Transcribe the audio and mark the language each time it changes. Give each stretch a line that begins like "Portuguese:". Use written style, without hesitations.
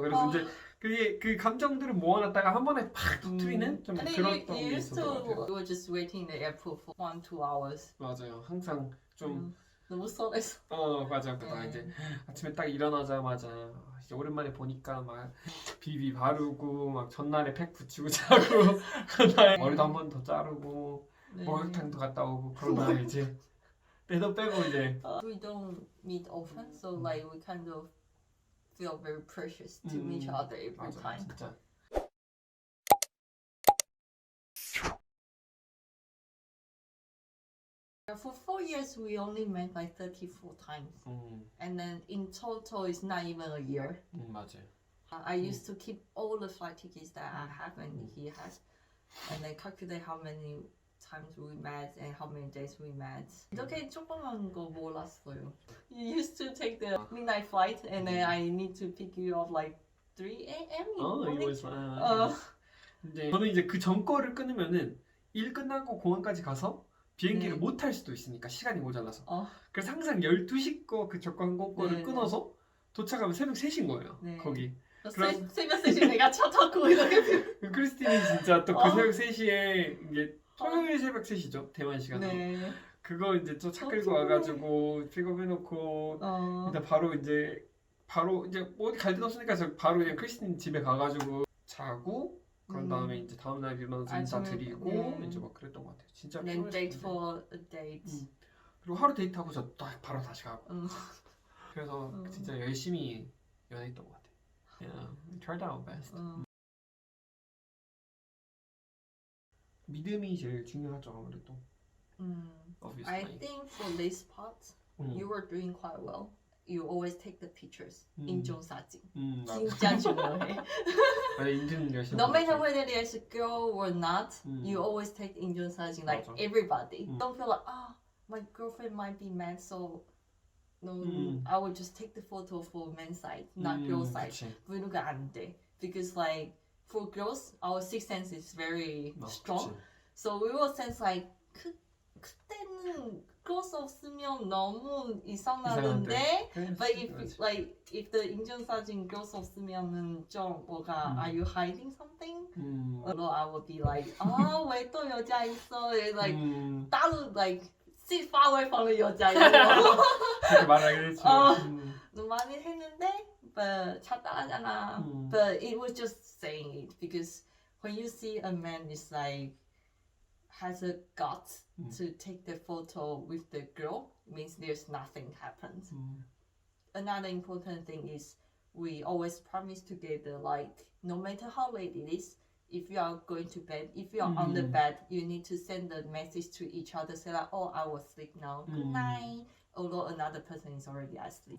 Korean: 그래서 이제 그 감정들을 모아놨다가 한 번에 팍 터트리는 좀 그런 게 있었던 것 같아요.
English: We were just waiting in the airport for 1-2 hours.
Korean: 맞아요. 항상 좀 너무 설레서. 맞아. 이제 아침에 딱 일어나자마자 이제 오랜만에 보니까 막 비비 바르고 막 전날에 팩 붙이고 자고 그날 머리도 한 번 더 자르고 네. 목욕탕도 갔다 오고 그런 다음에 이제 때도 빼고 이제
English: We don't meet often, so like we kind of feel very precious to meet each other every
Korean: 맞아
English: time.
Korean: 진짜
English: For 4 years, we only met like 34 times, and then in total, it's not even a year.
Korean: 맞아요.
English: I used to keep all the flight tickets that I have and he has, and then calculate how many times we met and how many days we met.
Korean: 이렇게 조그만 거 몰랐어요.
English: You used to take the midnight flight, and then I need to pick you up like 3 a.m. in the morning.
Korean: 이거 있어. 근데 저는 이제 그 전 거를 끊으면은 일 끝나고 공항까지 가서 비행기를 네. 못 탈 수도 있으니까 시간이 모자라서. 어. 그래서 항상 12시 거 그 저권 거를 네, 끊어서 도착하면 새벽 3시인 거예요. 네. 거기. 새벽 3시에 내가 차 타고 이렇게. 크리스틴이 진짜 또 그 새벽 3시에 이게 토요일 새벽 3시죠. 대만 시간으로. 네. 그거 이제 또 차 끌고 와가지고 픽업해놓고 일단 바로 이제 뭐 어디 갈 데도 없으니까 저 바로 그냥 크리스틴 집에 가가지고 자고 그런 다음에 이제 다음날 일어나서 인사 드리고 이제 막 그랬던 것 같아요. 진짜
English: Then date for a date.
Korean: 그리고 하루 데이트하고 저 딱 바로 다시 가고 그래서 음. 진짜 열심히 연애했던 것 같아요.
English: Yeah, we tried our best.
Korean: 믿음이 제일 중요하죠 아무래도.
English: Obviously. I think for this part, you were doing quite well. You always take the pictures.
Korean: 인증 사진. 맞아. 진짜 중요해. 맞아 인증 열심히.
English: No matter whether there's a girl or not, you always take
Korean: 인증 사진
English: like
Korean: 맞아.
English: everybody. Don't feel like my girlfriend might be mad, so no, I will just take the photo for men's side, not girls' side.
Korean: 그치. 그러니까 안 돼.
English: Because like for girls, our sixth sense is very strong.
Korean: 그치.
English: So we will sense like
Korean: 그때는
English: girls
Korean: 없으면 너무 이상하는데.
English: But if the
Korean: 인증 사진
English: girls
Korean: 없으면은 좀 뭐가
English: Are you hiding something? Or I would be like
Korean: 왜 또 여자 있어?
English: Like
Korean: 따로
English: like sit far away from the
Korean: 여자 이거. 그렇게 말하긴 했지. 많이 했는데
English: but
Korean: 차 따라하잖아.
English: But it was just saying it because when you see a man is like has a guts to take the photo with the girl, means there's nothing happened. Another important thing is we always promise together, like no matter how late it is, if you are going to bed, if you are on the bed, you need to send a message to each other, say like, I will sleep now, good night, although another person is already asleep.